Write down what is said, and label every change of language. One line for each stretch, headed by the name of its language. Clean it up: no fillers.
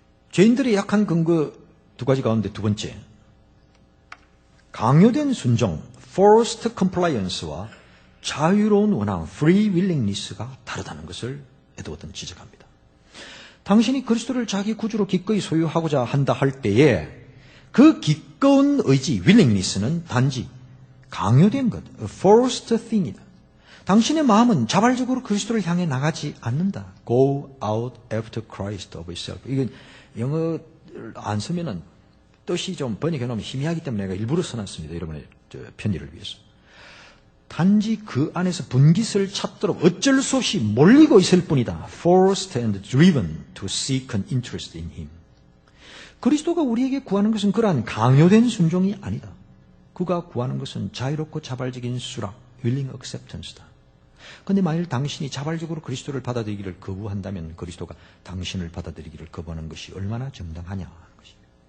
Korean: 죄인들의 약한 근거 두 가지 가운데 두 번째, 강요된 순종,
English: forced compliance
Korean: 와 자유로운 원함,
English: free willingness
Korean: 가 다르다는 것을 에드워드는 지적합니다. 당신이 그리스도를 자기 구주로 기꺼이 소유하고자 한다 할 때에 그 기꺼운 의지, willingness는 단지 강요된 것,
English: forced thing
Korean: 이다. 당신의 마음은 자발적으로 그리스도를 향해 나가지 않는다.
English: Go out after Christ of yourself.
Korean: 이건 영어를 안 쓰면은 뜻이 좀 번역해 놓으면 희미하기 때문에 내가 일부러 써놨습니다. 여러분의 편의를 위해서. 단지 그 안에서 분깃을 찾도록 어쩔 수 없이 몰리고 있을 뿐이다.
English: Forced and driven to seek an interest in Him.
Korean: 그리스도가 우리에게 구하는 것은 그러한 강요된 순종이 아니다. 그가 구하는 것은 자유롭고 자발적인 수락,
English: willing acceptance
Korean: 다. 그런데 만일 당신이 자발적으로 그리스도를 받아들이기를 거부한다면 그리스도가 당신을 받아들이기를 거부하는 것이 얼마나 정당하냐 하는 것입니다.